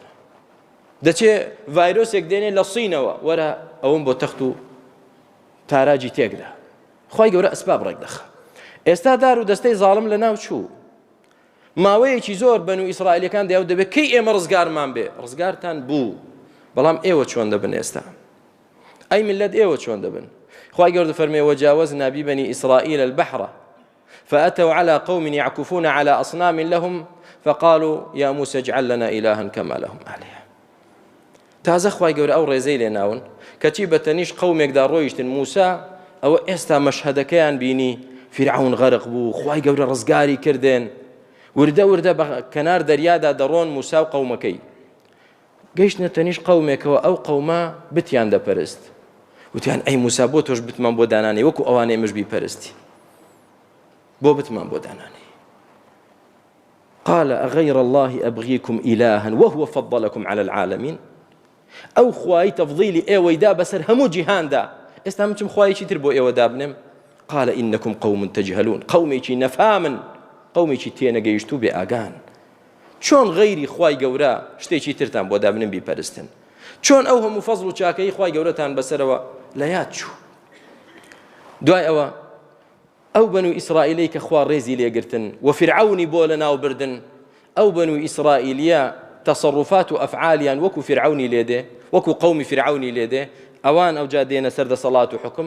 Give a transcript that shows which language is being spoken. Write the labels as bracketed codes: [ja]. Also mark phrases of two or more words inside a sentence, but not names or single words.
[ckb] دەچێ ڤایرۆسێک دێنێ لە سینەوە وەرە ئەوم بۆ تەخت و تاراجی تێکدا. خوای گەورە ئەسباب ڕێک دەخات. ئێستا دار و دەستەی زاڵم لە ناو چوو. ماوەیەکی زۆر بەنو ئیسرائیلەکان دەیاو دەبێت کەی ئێمە ڕزگارمان بێ. ڕزگارتان بوو، بەڵام ئێوە چۆن دەبن ئێستا؟ ئەی ملت ئێوە چۆن دەبن؟ خوای گەورە دەفەرمێ [ar] وجاوزنا ببني إسرائيل البحر فأتوا على قوم يعكفون على أصنام لهم فقالوا يا موسى اجعل لنا إلها كما لهم آلهة. [ckb] تازە خوای گەورە ئەو ڕێزەی لێناون کەچی بەتەنیش قەومێکدا ڕۆیشتن موسا ئەوە ئێستا مەشهەدەکەیان بینی فرعون غەرق بوو، خوای گەورە ڕزگاری کردێن، وردە وردە بە کەنار دەریادا دەڕۆن موسا و قەومەکەی. گەیشتنە تەنیش قەومێکەوە ئەو قەومە بتیان دەپەرست، وتیان ئەی موسا بۆ تۆش بتمان بۆ دانانی وەکو ئەوانەی ئێمەش بیپەرستی، بۆ بتمان بۆ دانانی. [ar] قال أغير الله أبغيكم إلها وهو فضلكم على العالمين. [ckb] ئەو خوای تەفضیلی ئێوەی دا بەسەر هەموو جیهاندا، ئێستا من چم خوایەکی تر بۆ ئێوە دابنێم؟ [ar] قال إنكم قوم تجهلون. [ckb] قومێکی نەفامن، قومێکی تێنەگەیشتوو بێ ئاگان. چۆن غەیری خوای گەورە شتێکی ترتان بۆ دابنم بیپەرستن؟ چۆن ئەو هەموو فەزڵ و چاکەی خوای گەورەتان بەسەرەوە لە یاد چوو؟ دوای ئەوە ئەو بەنو ئیسرائیلەی کە خوا ڕێزی لێگرتن و فرعونی بۆ لە ناو بردن، ئەو بەنو ئیسرائیلیە تصرفات و ئەفعالیان وەکو فرعونی لێدێ، وەکو قەومی فرعونی لێدێ، ئەوان ئەوجا دێنە سەر دەسەڵات و حکم.